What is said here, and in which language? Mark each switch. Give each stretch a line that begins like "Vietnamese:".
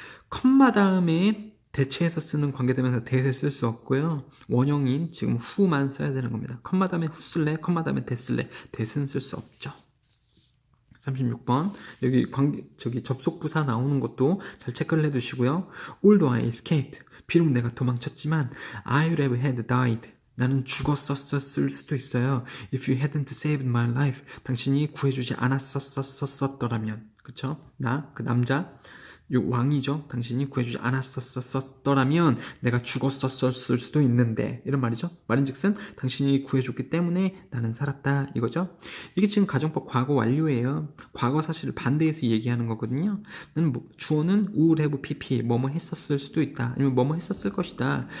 Korean: 컴마 다음에 대체해서 쓰는 관계대명사 that을 쓸 수 없고요. 원형인 지금 who만 써야 되는 겁니다. 컴마 다음에 who 쓸래? 컴마 다음에 that 쓸래? that은 쓸 수 없죠. 36번 여기 접속 부사 나오는 것도 잘 체크를 해두시고요.
English: Although I escaped,
Korean: 비록 내가 도망쳤지만
English: I would have had died,
Korean: 나는 죽었었을 수도 있어요.
English: If you hadn't saved my life,
Korean: 당신이 구해주지 않았었더라면, 그쵸? 그 남자, 왕이죠. 당신이 구해주지 않았었더라면 내가 죽었었을 수도 있는데, 이런 말이죠. 말인즉슨 당신이 구해줬기 때문에 나는 살았다, 이거죠. 이게 지금 가정법 과거 완료예요. 과거 사실을 반대해서 얘기하는 거거든요. 주어는 would have pp, 뭐뭐 했었을 수도 있다, 아니면 뭐뭐 했었을 것이다.